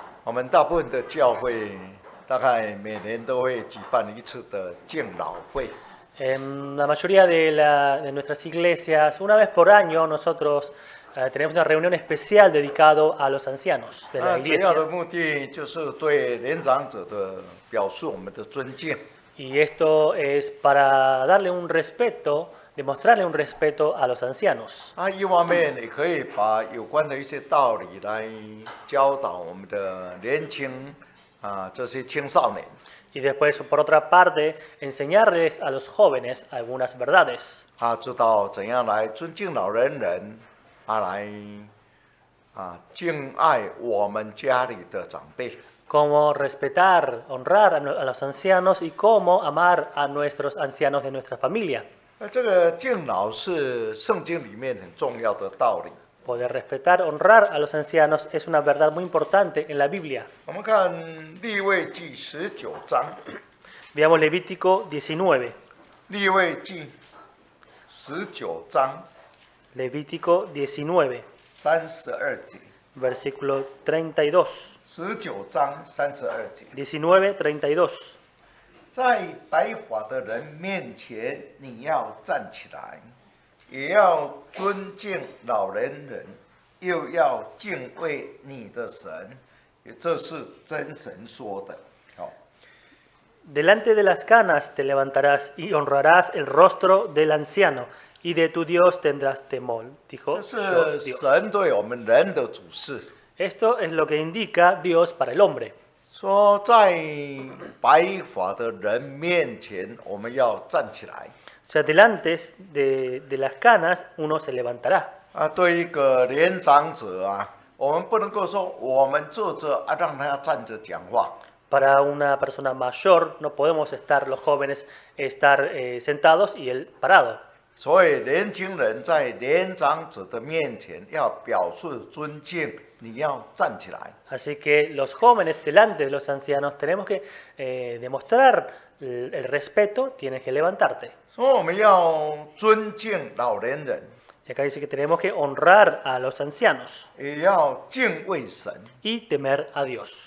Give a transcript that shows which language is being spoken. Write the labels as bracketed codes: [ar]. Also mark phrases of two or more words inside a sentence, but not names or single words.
[zh] 我们大部分的教会大概每年都会举办一次的敬老会。 [es] En la mayoría de nuestras iglesias, una vez por año, nosotros tenemos una reunión especial dedicada a los ancianos de la [zh] 主要的 [es] iglesia. [zh] 目的就是对年长者的表示我们的尊敬。 [es] Y esto es para darle un respeto, demostrarle un respeto a los ancianos. [zh] 一方面也可以把有关的一些道理来教导我们的年轻这些青少年。 [es] Y después, por otra parte, enseñarles a los jóvenes algunas verdades. [zh] 知道怎样来尊敬老年人，来敬爱我们家里的长辈。 [es] Cómo respetar, honrar a los ancianos y cómo amar a nuestros ancianos de nuestra familia. [zh] 这个敬老是圣经里面很重要的道理。 [es] Poder respetar, honrar a los ancianos es una verdad muy importante en la Biblia. [zh] 我们看利未记19章， [es] Veamos Levítico 19. [zh] 利未记19章 [es] Levítico 19, [zh] 32节， [es] versículo 32. [zh] 19章32节， [es] 19, 32. [zh] 在白发的人面前，你要站起来，也要尊敬老年人，又要敬畏你的神，这是真神说的。好， [es] Delante de las canas te levantarás y honrarás el rostro del anciano, y de tu Dios tendrás temor, dijo [zh] 这 [es] yo, [zh] 是 [es] Dios. [zh] 神对我们人的主事。 [es] Esto es lo que indica Dios para el hombre. [zh] 说在白发的人面前，我们要站起来。 [es] O sea, delante de las canas uno se levantará. [zh] 对一个年长者我们不能够说我们坐着让他站着讲话。 [es] Para una persona mayor no podemos estar los jóvenes sentados y él parado. [zh] 所以年轻人在年长者的面前要表示尊敬，你要站起来。 [es] Así que los jóvenes delante de los ancianos tenemos que demostrar el respeto, tienes que levantarte. [zh] 所以我们要尊敬老年人， [es] Y acá dice que tenemos que honrar a los ancianos [zh] 也要敬畏神。 [es] y temer a Dios.